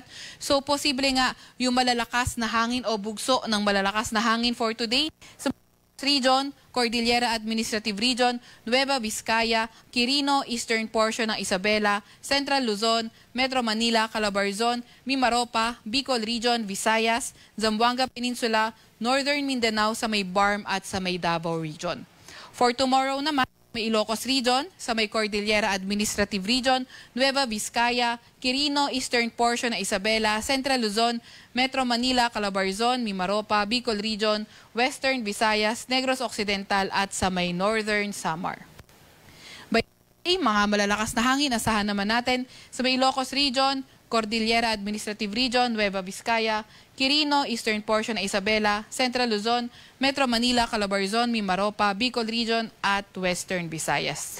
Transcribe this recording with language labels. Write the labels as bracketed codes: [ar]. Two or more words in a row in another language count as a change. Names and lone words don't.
[tl] So posible nga yung malalakas na hangin o bugso ng malalakas na hangin [en] for today [tl] sa region, Cordillera Administrative Region, Nueva Vizcaya, Quirino, [en] eastern portion [tl] ng Isabela, Central Luzon, Metro Manila, Calabarzon, Mimaropa, Bicol Region, Visayas, Zamboanga Peninsula, Northern Mindanao sa may Barm at sa may Davao Region. [en] For tomorrow [tl] naman, may Ilocos Region, sa may Cordillera Administrative Region, Nueva Vizcaya, Quirino, [en] eastern portion [tl] ng Isabela, Central Luzon, Metro Manila, Calabarzon, Mimaropa, Bicol Region, Western Visayas, Negros Occidental at sa may Northern Samar. By mga malalakas na hangin, asahan naman natin sa may Ilocos Region, Cordillera Administrative Region, Nueva Vizcaya, Quirino, [en] eastern portion [tl] ng Isabela, Central Luzon, Metro Manila, Calabarzon, Mimaropa, Bicol Region at Western Visayas.